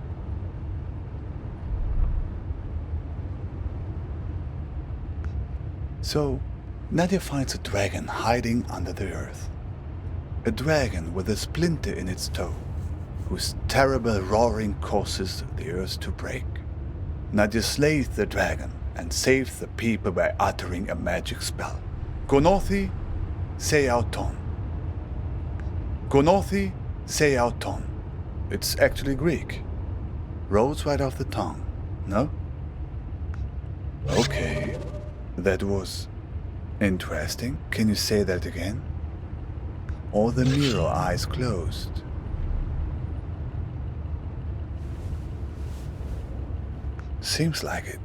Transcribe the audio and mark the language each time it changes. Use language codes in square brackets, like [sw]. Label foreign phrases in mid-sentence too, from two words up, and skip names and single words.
[en] So, Nadia finds a dragon hiding under the earth. A dragon with a splinter in its toe, whose terrible roaring causes the earth to break. Nadia slays the dragon and saves the people by uttering a magic spell. [el] Γνῶθι σε αὐτόν. Γνῶθι σε αὐτόν. [en] It's actually Greek. Rolls right off the tongue, no? Okay. That was interesting. Can you say that again? All the mirror eyes closed. Seems like it.